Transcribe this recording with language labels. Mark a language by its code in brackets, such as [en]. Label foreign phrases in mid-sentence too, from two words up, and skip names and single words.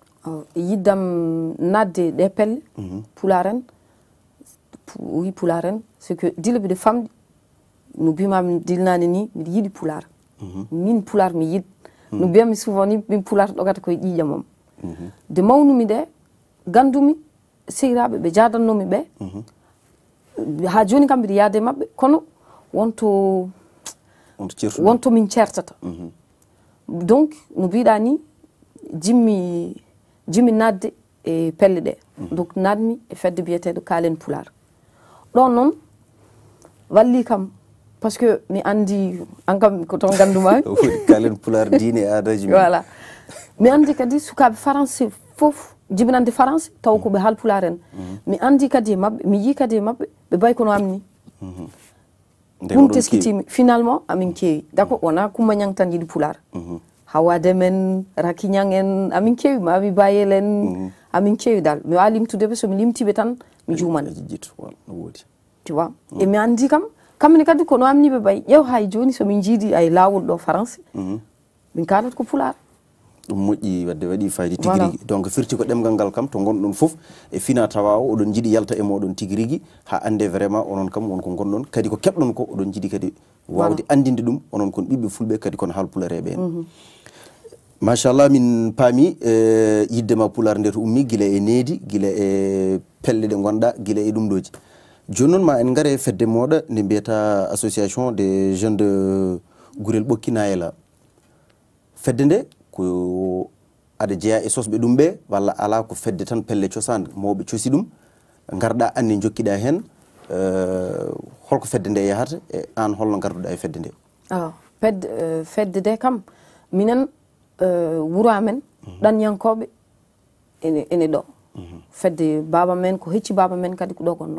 [ff] yiddam nadde ɗe pelle pularen wi pularen [fr] c'est que [ff] dila mbiɗa famɗi no mbimami dilnani ni mbiɗa yiiɗi pular min pular mi yiɗ no mbiyami souvent ni min pular ɗogata koye ƴiƴamam de mawnumi ɗe gandumi sehiraɓe ɓe jadannomi ɓe ha joni kam mbiɗa yaade mabɓe kono wonto min certata donc no mbiɗa ni jimmi nadde e pelle ɗe donc nadmi e fedde biyeteɗo kaalen pular ɗon noon walli kam [fr] par ce que [ff] mi andi an kam ko toon gandumami kaalen pular diine aadaji voilà mi andi kadi sukaɓe français foof jibinande français taw koɓe haal pular en mi andi kadi e mabɓe mi yi kadi e mabɓe ɓe bay kono amni ɗum teskitimi finalement amin keewi d' accord wona Coumba Niang tan yiɗi pular Hawa Deme en Raky Niang en amin keewi Mami Bayel en amin keewi dal mi wawa limtudeɓe somi limtiɓe tan mi jumane [fr] tu vois [ff] e mi andi kam kamɓene kadi kono amniɓe bay ƴeew hay joni somin jiidi ay lawol ɗo français min kalat ko pular ɗum moƴƴi wadde waɗi fayida tigui rigui donc firti ko ɗemgal ngal kam to gonɗon foof e fina tawa o oɗon jiiɗi yalta e moɗon tigui rigui ha ande vraiment onon kam wonko gonɗon kadi ko keɓɗon ko oɗon jiiɗi kadi wawde andinde ɗum onon kon ɓiɓɓe fulɓe kadi kono haalpulareɓe en machallah min paami yiddema pular nde to ummi guila e needi guila e pelle ɗe gonɗa guila e ɗum ɗoji joni noon ma en gaare fedde moɗa nde mbiyata [fr] association des jeunes de [ff] Gurel Ɓokki Nayela fedde nde ko aɗa jeeya e sosɓe ɗum ɓe walla ala ko fedde tan pelle cosande mawɓe cosi ɗum garɗa anne jokkiɗa hen holko fedde nde yahata e an holno garduɗa e fedde nde fedde nde kam minen wuuro amen ɗanyankoɓe ene ɗo fedde baba men ko hecci baba men kadi ko ɗo gonno